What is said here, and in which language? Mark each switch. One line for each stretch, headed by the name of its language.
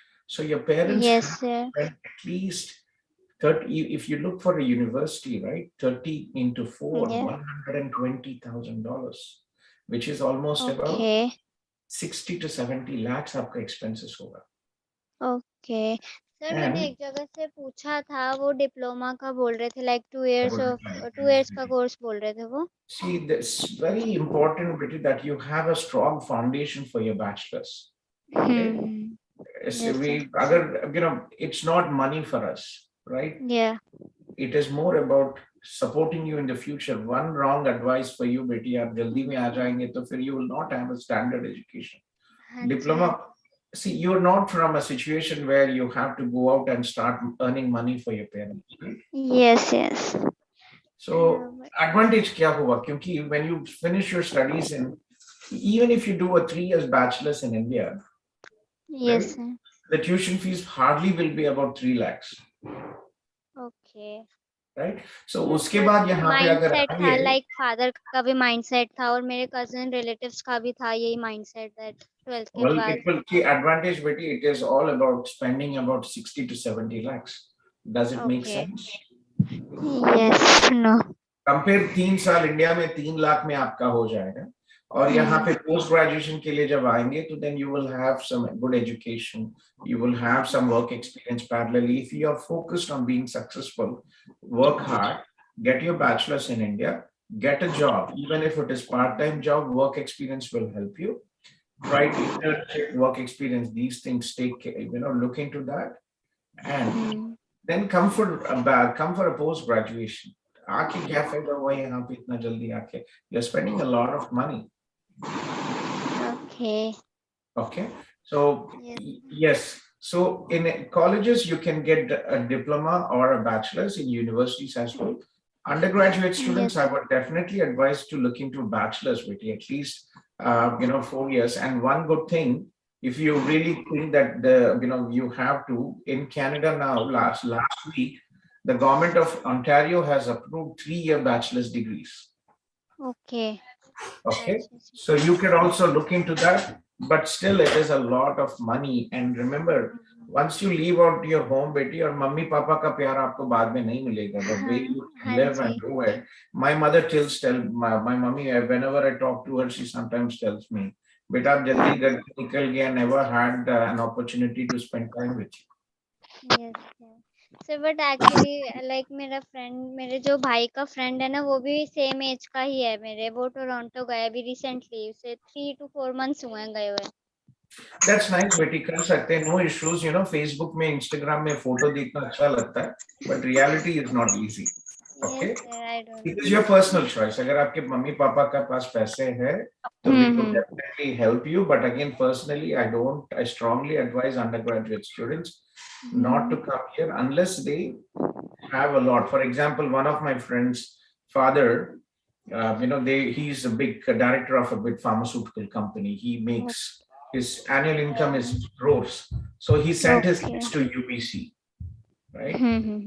English: So your parents have to spend at least 30. If you look for a university, right? 30 into 4, $120,000, which is almost about 60 to 70 lakhs
Hindi: आपका expenses होगा.
English: Okay.
Hindi: Sir मैंने एक जगह से पूछा था वो डिप्लोमा का बोल रहे थे
English: like 2 years
Hindi: का कोर्स बोल रहे थे वो.
English: See, it's very important that you have a strong foundation for your bachelor's. Okay? It's not money for us, right? Yeah. It is more about supporting you in the future. One wrong advice for you, Betty,
Hindi: आप जल्दी में आ जाएंगे तो फिर
English: you will not have a standard education. Diploma. See, you're not from a situation where you have to go out and start earning money for your parents. Right? Yes. So advantage
Hindi: क्या हुआ? क्योंकि
English: when you finish your studies even if you do a 3 years bachelor's in India, yes, right, the tuition fees hardly will be about 3 lakhs. Okay. Right?
Hindi: So उसके बाद यहाँ पे अगर था like father का भी mindset था और मेरे cousin relatives का भी था यही mindset that 12th के बाद.
English: Well, the advantage, Betty, it is all about spending about 60 to 70 lakhs. Does it make sense? Yes. No.
Hindi: Compare 3 साल इंडिया में 3 लाख में आपका हो जाएगा और यहाँ पे post graduation के लिए जब आएंगे तो
English: then you will have some good education, you will have some work experience parallelly. If you are focused on being successful, work hard, get your bachelor's in India, get a job, even if it is part-time job, work experience will help you. Right, internship, work experience, these things look into that, and then come for a post graduation.
Hindi: आके क्या फायदा हुआ यहाँ पे इतना जल्दी आके?
English: You're spending a lot of money. Okay. So yes. So in colleges you can get a diploma or a bachelor's. In universities as well. Undergraduate students, I would definitely advise to look into bachelor's with at least 4 years. And one good thing, if you really think that you have to, in Canada now, last week, the government of Ontario has approved 3-year bachelor's degrees. Okay. So you can also look into that, but still it is a lot of money. And remember, Once you leave out your home,
Hindi: बेटी, और mummy papa का प्यार आपको बाद में नहीं मिलेगा.
English: The way you live and do it. My mother my mummy, whenever I talk to her, she sometimes tells me,
Hindi: बेटा आप जल्दी घर से निकल गया,
English: never had an opportunity to spend time with you. Yes, yes. So but actually like
Hindi: मेरे जो भाई का फ्रेंड है ना, वो भी सेम एज का ही है मेरे. वो टोरंटो गया अभी रिसेंटली, उसे
English: 3 to 4 months
Hindi: हुए हैं गए हुए.
English: That's nice, बेटी,
Hindi: कर सकते हैं,
English: no issues. You know,
Hindi: Facebook में, Instagram में फोटो देखना अच्छा लगता है,
English: but reality is not easy. Okay? Yes, sir, I don't It know. is your personal choice.
Hindi: अगर आपके मम्मी पापा का पास पैसे हैं, तो
English: we could definitely help you. But again, personally, I strongly advise undergraduate students not to come here unless they have a lot. For example, one of my friends' father, you know, he's a big director of a big pharmaceutical company. He makes his annual income is crores. So he sent his kids to UBC, right?